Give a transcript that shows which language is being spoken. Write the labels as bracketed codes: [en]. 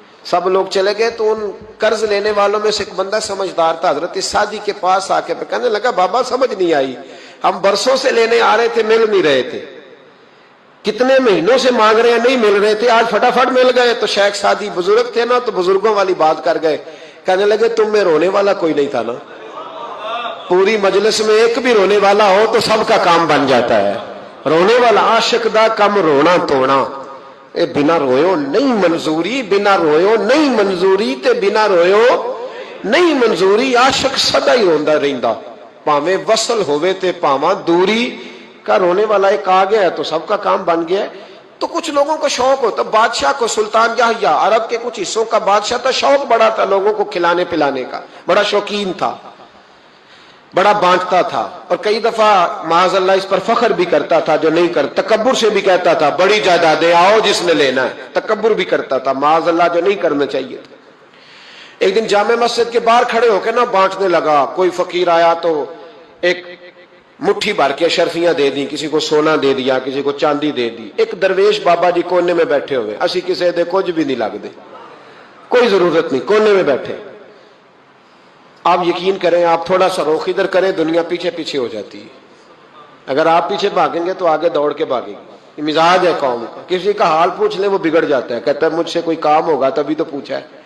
[ur] سب لوگ چلے گئے تو ان قرض لینے والوں میں سے ایک بندہ سمجھدار تھا، حضرت سعدی کے پاس آ کے کہنے لگا بابا سمجھ نہیں آئی، ہم برسوں سے لینے آ رہے تھے، مل نہیں رہے تھے، کتنے مہینوں سے مانگ رہے ہیں نہیں مل رہے تھے، آج فٹافٹ مل گئے. تو شیخ سعدی بزرگ تھے نا، تو بزرگوں والی بات کر گئے. کہنے لگے تم میں رونے والا کوئی نہیں تھا نا، پوری مجلس میں ایک بھی رونے والا ہو تو سب کا کام بن جاتا ہے. [pa] رونے والا عاشق دا کم رونا توڑنا، اے بنا رویو نہیں منظوری، بنا رویو نہیں منظوری تے بنا رویو نہیں منظوری. عاشق سدا ہی روندا رہندا، پاویں وصل ہوئے تے پاواں دوری. [ur] کا رونے والا ایک آ گیا ہے تو سب کا کام بن گیا ہے. تو کچھ لوگوں کو شوق ہوتا، بادشاہ کو سلطان یحییٰ عرب کے کچھ حصوں کا بادشاہ تھا، شوق بڑا تھا لوگوں کو کھلانے پلانے کا، بڑا شوقین تھا، بڑا بانٹتا تھا. اور کئی دفعہ معاذ اللہ اس پر فخر بھی کرتا تھا جو نہیں کرتا، تکبر سے بھی کہتا تھا بڑی جائیدادیں آؤ جس نے لینا ہے، تکبر بھی کرتا تھا معاذ اللہ جو نہیں کرنا چاہیے تھا. ایک دن جامع مسجد کے باہر کھڑے ہو کے نا بانٹنے لگا. کوئی فقیر آیا تو ایک مٹھی بھر کے شرفیاں دے دی، کسی کو سونا دے دیا، کسی کو چاندی دے دی. ایک درویش بابا جی کونے میں بیٹھے ہوئے، [pa] اسی کسی دے کچھ بھی نہیں لگ دے، [ur] کوئی ضرورت نہیں، کونے میں بیٹھے. آپ یقین کریں، آپ تھوڑا سا رخ ادھر کریں، دنیا پیچھے پیچھے ہو جاتی ہے. اگر آپ پیچھے بھاگیں گے تو آگے دوڑ کے بھاگے گی. یہ مزاج ہے قوم کا، کسی کا حال پوچھ لیں وہ بگڑ جاتا ہے، کہتا ہے مجھ سے کوئی کام ہوگا تبھی تو پوچھا ہے.